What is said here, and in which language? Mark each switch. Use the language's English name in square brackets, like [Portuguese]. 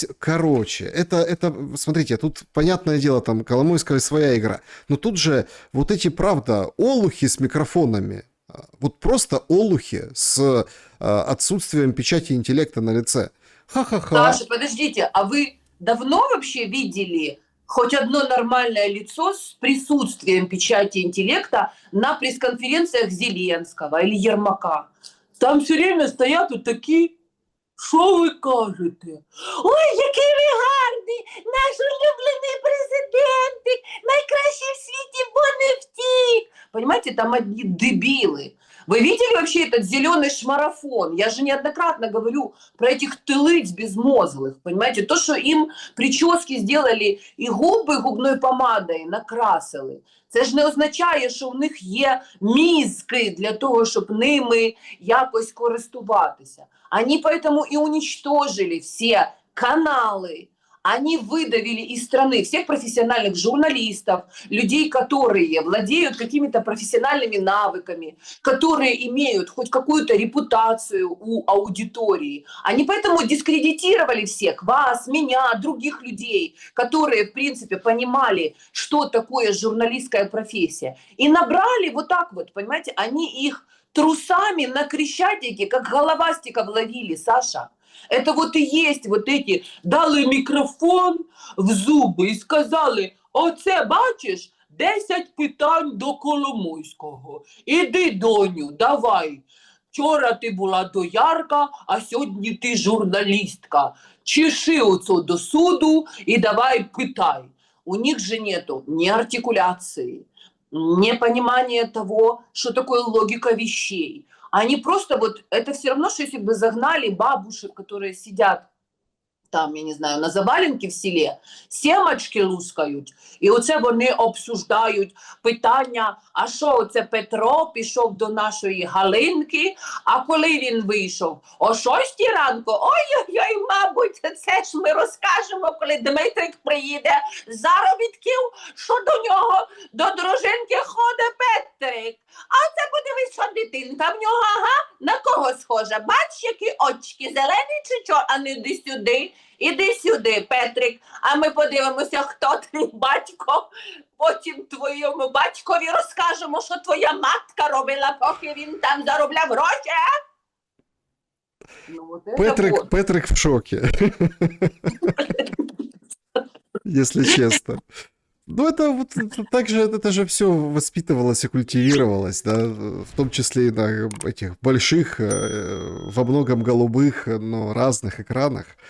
[Russian] Короче, это, смотрите, тут, понятное дело, там, Коломойская своя игра, но тут же вот эти, правда, олухи с микрофонами, вот просто олухи с отсутствием печати интеллекта на лице. Ха-ха-ха. Саша, подождите, а вы давно вообще видели хоть одно нормальное лицо с присутствием печати интеллекта на пресс-конференциях Зеленского или Ермака? Там все время [Ukrainian] стоять от такі, що ви кажете? Ой, який ви гарний, наш улюблений президентик, найкращий в світі, бо не втік. [Russian] Понимаете, там одни дебилы. Вы видели вообще этот зеленый шмарафон? Я же неоднократно говорю про этих тылыц безмозглых, понимаете? То, что им прически сделали [Ukrainian] і губи губною помадою накрасили, це ж не означає, що в них є мізки для того, щоб ними якось користуватися. [Russian] Они поэтому и уничтожили все каналы. Они выдавили из страны всех профессиональных журналистов, людей, которые владеют какими-то профессиональными навыками, которые имеют хоть какую-то репутацию у аудитории. Они поэтому дискредитировали всех, вас, меня, других людей, которые, в принципе, понимали, что такое журналистская профессия. И набрали вот так вот, понимаете, они их трусами на Крещатике, как головастиков ловили, Саша. Это вот и есть вот эти, [Ukrainian] дали мікрофон в зуби і сказали, оце, бачиш, 10 питань до Коломойського. Іди, доню, давай. вчора ти була доярка, а сьогодні ти журналістка. [Russian] Чеши оцю до суду и давай пытай. У них же нету ни артикуляции, ни понимания того, что такое логика вещей. Они просто вот, это все равно, что если бы загнали бабушек, которые сидят там, я не знаю, на заваленки [Ukrainian] в селі, сімочки лускають, і оце вони обсуждають питання, а що оце Петро пішов до нашої Галинки, а коли він вийшов? О 6 ранку? Ой-ой-ой, мабуть, це ж ми розкажемо, коли Дмитрик приїде з заробітків, що до нього, до дружинки ходить Петрик. А це подивись, що дитинка в нього, ага, на кого схожа? Бач, які очки, зелені чи чорні? А не йди сюди, іди сюди, Петрик, а ми подивимося, хто твій батько. Потім твоєму батькові розкажемо, що твоя матка робила, поки він там заробляв гроші. [Russian] Ну, вот это Петрик в шоке, если честно. Ну, это вот также, это же все воспитывалось и культивировалось, да, в том числе и на этих больших, во многом голубых, но разных экранах.